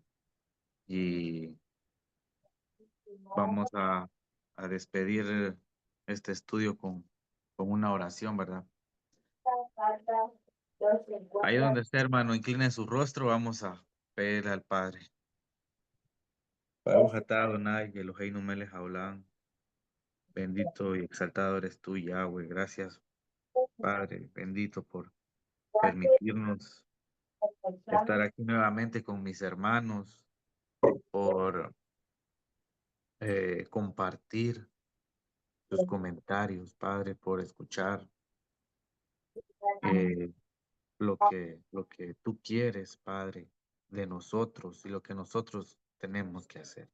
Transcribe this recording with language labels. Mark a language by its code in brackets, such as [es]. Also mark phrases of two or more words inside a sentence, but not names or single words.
[es] Y vamos a despedir este estudio con una oración, ¿verdad? Ahí donde esté, hermano, incline su rostro, vamos a pedir al Padre. [he] ברוך אתה ה' אלוהינו מלך העולם. [es] Bendito y exaltado eres tú, Yahweh. Gracias, Padre, bendito por permitirnos estar aquí nuevamente con mis hermanos, por compartir sus comentarios, Padre, por escuchar lo que tú quieres, Padre, de nosotros y lo que nosotros tenemos que hacer.